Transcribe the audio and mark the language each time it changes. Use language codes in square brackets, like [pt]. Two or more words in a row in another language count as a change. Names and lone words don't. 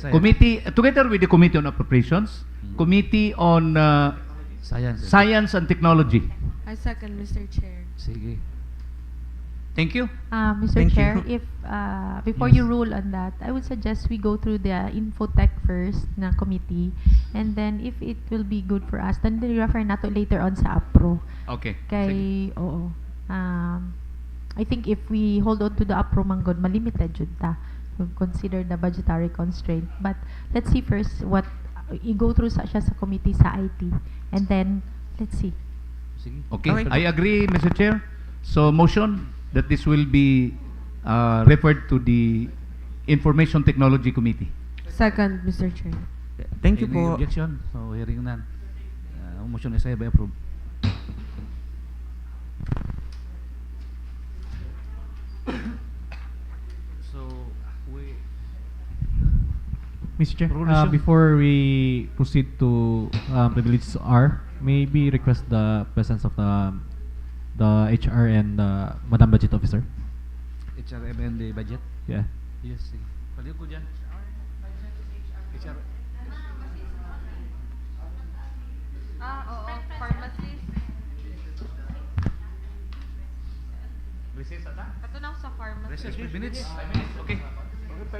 [en] Committee, together with the Committee on Appropriations, Committee on Science and Technology. I second, Mr. Chair. Sige. Thank you. Mr. Thank Chair, you. if before you rule on that, I would suggest we go through the Infotech first na committee, and then if it will be good for us, then we refer na to later on sa APRO. Okay. [ceb] Kay, oo. [en] I think if we hold on to the APRO manggod, [ceb] malimited jud ta. [en] We'll consider the budgetary constraint. But let's see first what i-go through [ceb] siya sa [en] committee sa IT, and then let's see. Sige. Okay. Okay. I agree, Mr. Chair. So motion that this will be referred to the Information Technology Committee. Second, Mr. Chair. Thank you Any po. objection? So hearing none. Motion is by approved. So Mr. Chair, Resolution. before we proceed to privileges R, maybe request the presence of the HR and Madam Budget Officer. HRM and the budget? Yeah. Yes, [tl] sige. Paliw ko dyan. HR. Oo, pharmacist. Recess ata? Ito na sa pharmacist. [en] Recess, 5 minutes. Okay.